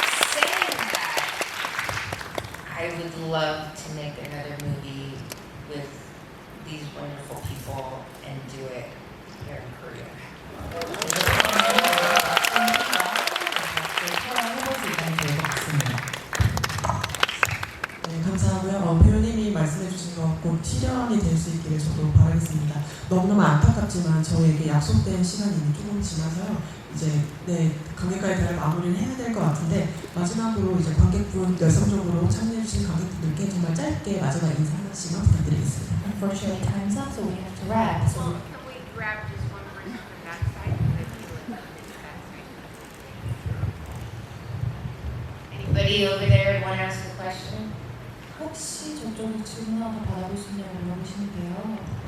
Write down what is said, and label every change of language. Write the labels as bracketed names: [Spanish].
[English] Saying that, I would love to make another movie with these wonderful people and do it here in Korea. [Korean] 촬영해볼 수 있다면 좋을 것 같습니다. 네, 감사하고요. 배우님이 말씀해주신 것 꼭 실현이 될 수 있기를 저도 바라겠습니다. 너무너무 안타깝지만 저에게 약속된 시간이 이미 조금 지나서요. 이제 관객과의 대화를 마무리를 해야 될 것 같은데, 마지막으로 이제 관객분 열성적으로 참여해주신 관객분들께 정말 짧게 마지막 인사 하나씩만 부탁드리겠습니다. [English] Unfortunately, time's up, so we have to wrap. So Can we grab just one person from that side and then you on that side? lady over there want to ask a question? [Korean] 혹시 저쪽에 질문 하나 받아볼 수 있냐고 물어보시는데요.